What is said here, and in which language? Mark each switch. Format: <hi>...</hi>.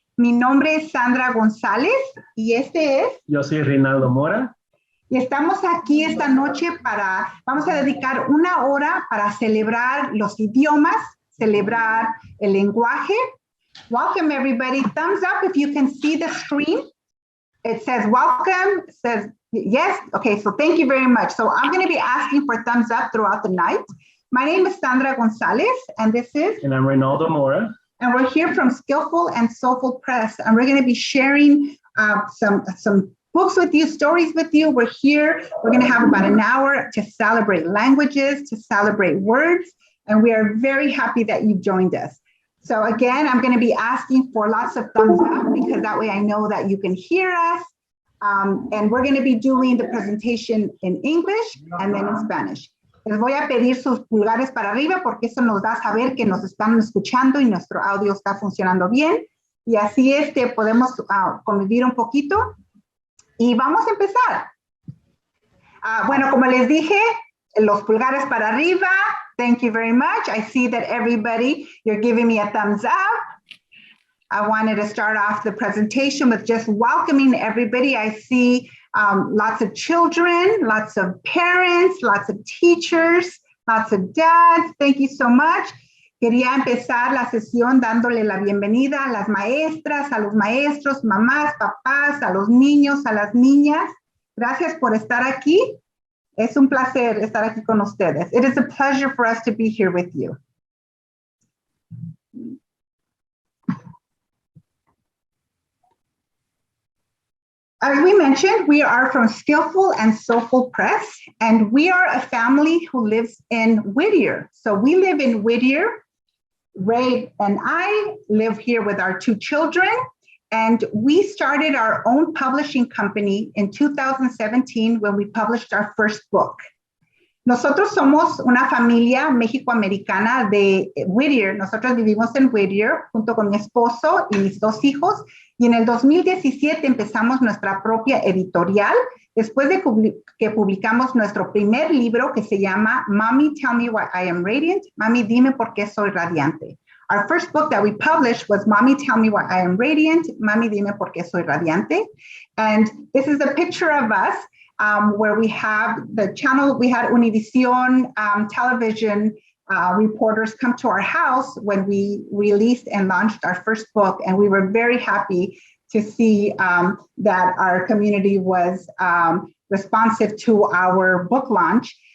<es>Mi nombre es Sandra González y este es... Yo soy Reinaldo Mora. Y estamos aquí esta noche vamos a dedicar una hora para celebrar los idiomas, celebrar el lenguaje.</es> <en>Welcome everybody, thumbs up if you can see the screen. It says welcome, it says yes, okay, so thank you very much. So I'm gonna be asking for thumbs up throughout the night. My name is Sandra Gonzalez, and this is... And I'm Reinaldo Mora. And we're here from Skillful and Soulful Press, and we're gonna be sharing some books with you, stories with you. We're here, we're gonna have about an hour to celebrate languages, to celebrate words, and we are very happy that you've joined us. So again, I'm gonna be asking for lots of thumbs up because that way I know that you can hear us. And we're gonna be doing the presentation in English and then in Spanish.</en> <es>Les voy a pedir sus pulgares para arriba porque eso nos da a saber que nos están escuchando y nuestro audio está funcionando bien. Y así podemos convivir un poquito. Y vamos a empezar. Bueno, como les dije, los pulgares para arriba.</es> <en>Thank you very much. I see that everybody, you're giving me a thumbs up. I wanted to start off the presentation with just welcoming everybody. I see lots of children, lots of parents, lots of teachers, lots of dads. Thank you so much.</en> <es>Quería empezar la sesión dándole la bienvenida a las maestras, a los maestros, mamás, papás, a los niños, a las niñas. Gracias por estar aquí. Es un placer estar aquí con ustedes.</es> <en>It is a pleasure for us to be here with you. As we mentioned, we are from Skillful and Soulful Press, and we are a family who lives in Whittier. So we live in Whittier. Ray and I live here with our two children, and we started our own publishing company in 2017 when we published our first book.</en> <es>Nosotros somos una familia mexicoamericana de Whittier. Nosotros vivimos en Whittier junto con mi esposo y mis dos hijos. Y en el 2017 empezamos nuestra propia editorial después de que publicamos nuestro primer libro que se llama Mommy, Tell Me Why I Am Radiant. Mami, dime por qué soy radiante.</es> <en>Our first book that we published was Mommy, Tell Me Why I Am Radiant.</en> <es>Mami, dime por qué soy radiante.</es> <en>And this is a picture of us where we have the channel, we had Univision television reporters come to our house when we released and launched our first book, and we were very happy to see that our community was responsive to our book launch.</en>